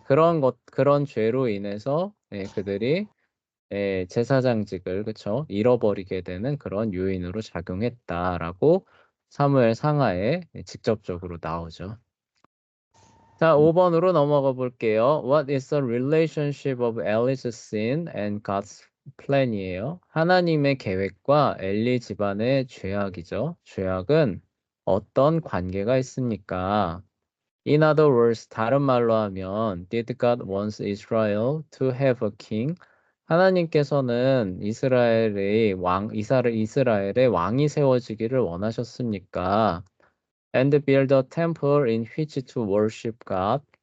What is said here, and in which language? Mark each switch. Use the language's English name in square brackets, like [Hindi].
[Korean] 그런 죄로 인해서 그들이 제사장직을 그쵸. 잃어버리게 되는 그런 요인으로 작용했다라고 사무엘 상하에 직접적으로 나오죠. 자, 5 번으로 넘어가 볼게요. [English] What is the relationship of Eli's sin and God's plan이에요. [Korean] 하나님의 계획과 엘리 집안의 죄악이죠. 죄악은 어떤 관계가 있습니까? [English] In other words, [Korean] 다른 말로 하면 [English] Did God want Israel to have a king? [Korean] 하나님께서는 이스라엘의 왕이 세워지기를 원하셨습니까? [English] And build a temple in which to worship God.